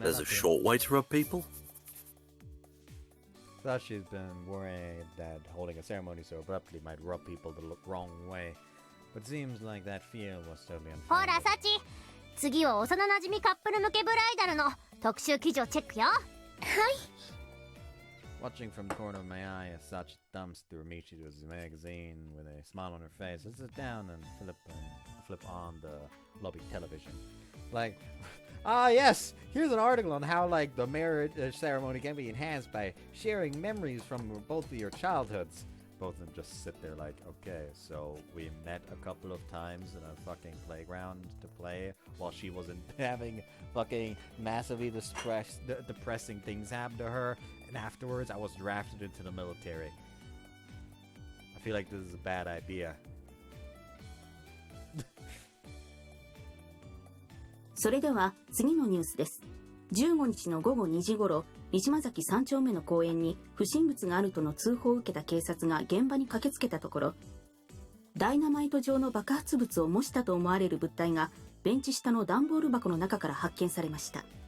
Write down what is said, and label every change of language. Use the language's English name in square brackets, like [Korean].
[English] There's a short way to rub people. Thought she's been worried that holding a ceremony so abruptly might rub people the wrong way, but seems like that fear was totally [Japanese] ほら [English] unfounded. [Japanese] サチ、次は幼馴染カップル向けブライダルの特集記事をチェックよ。 [English] Watching from the corner of my eye as Sachi thumbs through Michiru's magazine with a smile on her face, I sit down and flip on the lobby television. Like, yes, here's an article on how like the marriage ceremony can be enhanced by sharing memories from both of your childhoods. Both of them just sit there like, okay, so we met a couple of times in a fucking playground to play while she wasn't having fucking massively depressing things happen to her, and afterwards I was drafted into the military. I feel like this is a bad idea. [Japanese] それでは次のニュースです。15日の午後2時頃、三島崎3丁目の公園に不審物があるとの通報を受けた警察が現場に駆けつけたところ、ダイナマイト状の爆発物を模したと思われる物体がベンチ下の段ボール箱の中から発見されました。